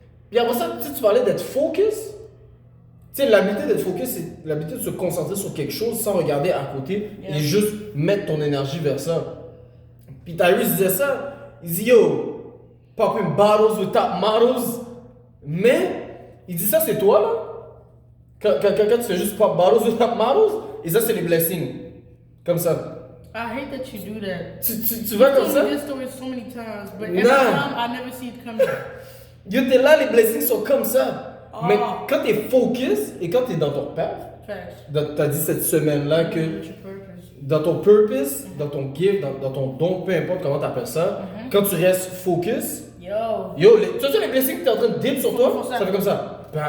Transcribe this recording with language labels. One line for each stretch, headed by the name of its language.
French: Puis après ça, tu parlais d'être focus. Tu sais, l'habilité d'être focus, c'est l'habilité de se concentrer sur quelque chose sans regarder à côté et juste mettre ton énergie vers ça. Puis Tyrese disait ça, il dit yo,
English: popping bottles with top models,
French: mais il dit ça c'est toi là. Quand tu fais juste
English: pop bottles with top models,
French: et ça c'est les blessings. Comme ça.
English: I hate that you do that.
French: Tu vas comme ça?
English: I've told this story so many times, but every time I never see it coming.
French: Yo, t'es là, les blessings sont comme ça. Mais quand t'es focus et quand t'es dans ton path, t'as dit cette semaine-là que dans ton purpose, dans ton gift, dans ton don, peu importe comment t'appelles ça, quand tu restes focus, tu vois les blessings que t'es en train de dip sur toi, ça fait comme ça.